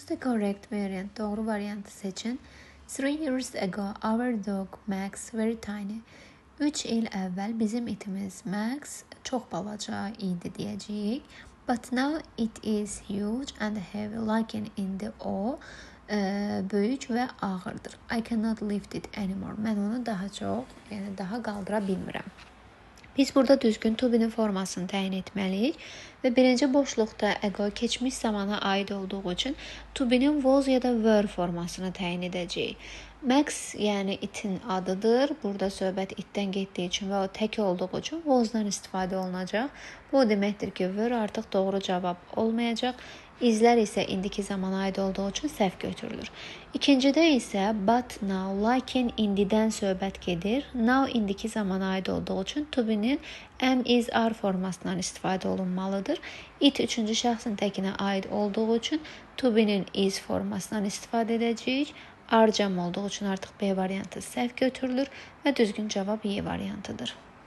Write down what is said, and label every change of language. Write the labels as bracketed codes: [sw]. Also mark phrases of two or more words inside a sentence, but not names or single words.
[en] the correct variant. [az] Doğru variantı seçin. [en] 3 years ago, our dog Max very tiny. [az] 3 il əvvəl bizim itimiz Max çox balaca idi deyəcəyik. [en] But now it is huge and heavy, [az] lakin indi o böyük və ağırdır. [en] I cannot lift it anymore. [az] Mən onu daha qaldıra bilmirəm. Biz burada düzgün [en] to be-nin [az] formasını təyin etməliyik və birinci boşluqda ego keçmiş zamana aid olduğu üçün [en] to be-nin [az] was ya da were formasını təyin edəcəyik. Max yəni itin adıdır. Burada söhbət itdən getdiyi üçün və o tək olduğu üçün was'dan istifadə olunacaq. Bu deməkdir ki, were artıq doğru cavab olmayacaq. İzlər isə indiki zamana aid olduğu üçün səhv götürülür. İkincidə isə [en] but now, [az] lakin indidən söhbət gedir. Now indiki zamana aid olduğu üçün [en] to be-nin am, is, are [az] formasından istifadə olunmalıdır. It üçüncü şəxsin təkinə aid olduğu üçün [en] to be-nin [az] is formasından istifadə edəcəyik. Are cəm olduğu üçün artıq B variantı səhv götürülür və düzgün cavab Y variantıdır.